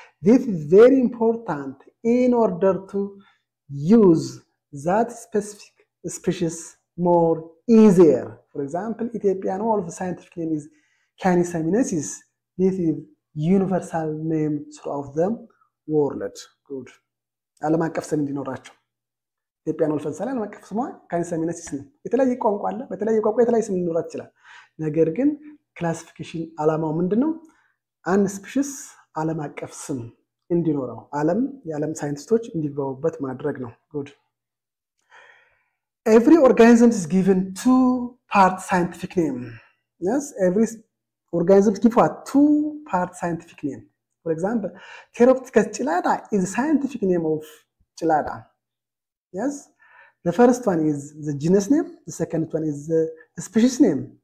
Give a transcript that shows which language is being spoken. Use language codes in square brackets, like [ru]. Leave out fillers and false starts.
[en] This is very important in order to use that specific species more easier. For example, Ethiopian wolf scientific name is Canis seminesis. This is universal name throughout the world. Good. [am] ዓለም አቀፍ ስም እንዲኖራቸው ኢትዮጵያን wolf ለምሳሌ ዓለም አቀፍ ስሟ Canis seminesis ነው። የተለያየ ቋንቋ አለ፣ በተለያየ ቋንቋ የተለያየ ስም ሊኖራት ይችላል። ነገር ግን ክላሲፊኬሽን ዓላማው ምንድነው? አንድ ስፒሺስ ዓለም አቀፍ ስም እንዲኖረው የዓለም ሳይንቲስቶች እንዲግባቡበት ማድረግ ነው። [en] Good. Every organism is given two-part scientific name. Yes, every organisms give a two-part scientific name. For example, Pteropithecus gelada is a scientific name of gelada. Yes, the first one is the genus name, the second one is the species name.